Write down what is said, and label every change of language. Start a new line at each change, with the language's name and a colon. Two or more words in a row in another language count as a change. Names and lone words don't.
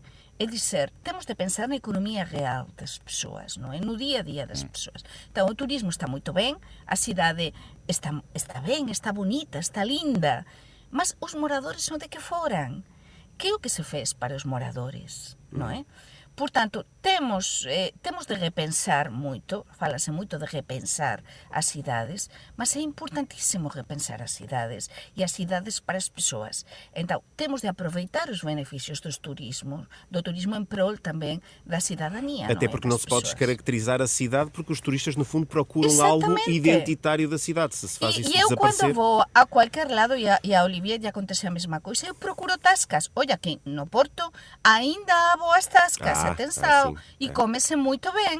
Portuguese: É dizer, temos de pensar na economia real das pessoas, não é? No dia a dia das pessoas. Então, o turismo está muito bem, a cidade está bem, está bonita, está linda, mas os moradores onde que foram? Que é o que se fez para os moradores, não é?
Galician: Portanto, temos de repensar moito, fálase moito de repensar as cidades, mas é importantísimo repensar as cidades e as cidades para as persoas. Então, temos de aproveitar os beneficios do turismo en prol tamén da cidadanía.
Portuguese: Até porque não se pode pessoas. descaracterizar a cidade, porque os turistas, no fundo, procuram Exatamente. algo identitário da cidade. Se faz isso E eu, desaparecer... quando vou a qualquer lado, e a Olivier lle acontece a mesma coisa, eu procuro tascas. Olha, aqui no Porto ainda há boas tascas, atenção, sim. e come-se muito bem.